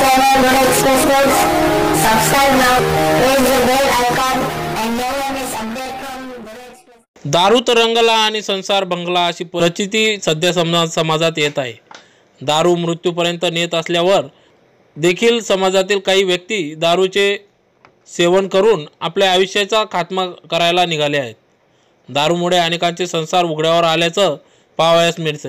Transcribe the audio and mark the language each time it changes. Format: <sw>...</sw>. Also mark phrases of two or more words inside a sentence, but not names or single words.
<en>channel Dhule Express News. Subscribe now. Press the bell icon and never miss update from Dhule Express.</en> <mr>दारूत रंगला आणि संसार भंगला अशी परिस्थिती सध्या समाजात येत आहे। दारू मृत्यूपर्यंत नेत असल्यावर देखील समाजातील काही व्यक्ती दारूचे सेवन करून आपल्या आयुष्याचा खात्मा करायला निघाले आहेत। दारूमुळे अनेकांचे संसार उघड्यावर आल्याचं पाहावयास मिळते।</mr>